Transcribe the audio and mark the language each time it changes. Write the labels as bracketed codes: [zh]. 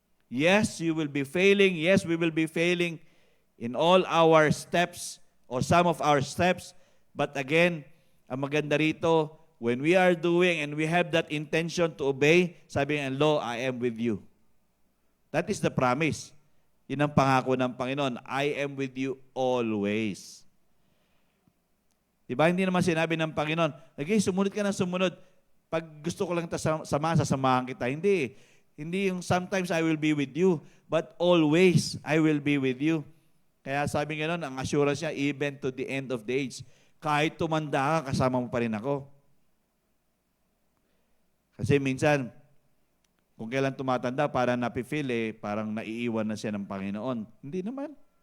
[en] Yes, you will be failing. Yes, we will be failing in all our steps or some of our steps. But again, [tl] ang maganda rito, [en] when we are doing and we have that intention to obey, [tl] sabi ng Lo, [en] I am with you. That is the promise. [tl] Yun ang pangako ng Panginoon. [en] I am with you always. [tl] Diba? Hindi naman sinabi ng Panginoon, okay, sumunod ka na sumunod. Pag gusto ko lang sasamahan kita. Hindi. Hindi yung [en] sometimes I will be with you, but always I will be with you. [tl] Kaya sabi nga nun, ang assurance niya, [en] even to the end of the age. [tl] Kahit tumanda ka, kasama mo pa rin ako. Kasi minsan, kung kailan tumatanda, parang napifeel parang naiiwan na siya ng Panginoon. Hindi naman.